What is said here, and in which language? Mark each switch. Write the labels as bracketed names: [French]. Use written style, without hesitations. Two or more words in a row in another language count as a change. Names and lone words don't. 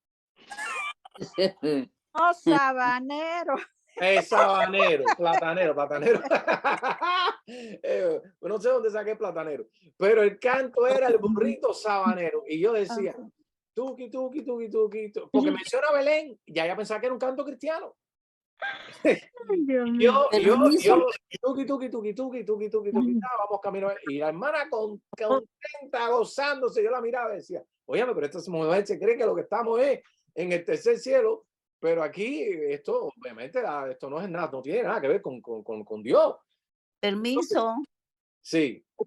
[Spanish] Oh, sabanero. Sabanero, platanero. No sé dónde saqué platanero, pero el canto era el burrito sabanero. Y yo decía, tuki, tuki, tuki, tuki, porque menciona Belén, ya pensaba que era un canto cristiano. yo, tuki, tuki, tuki, tuki, tuki, tuki, tuki, vamos camino. Y la hermana contenta, gozándose, yo la miraba y decía, oye, pero esta mujer se cree que lo que estamos es en el tercer cielo. Pero aquí esto, obviamente, esto no es nada, no tiene nada que ver con Dios. Permiso. Sí.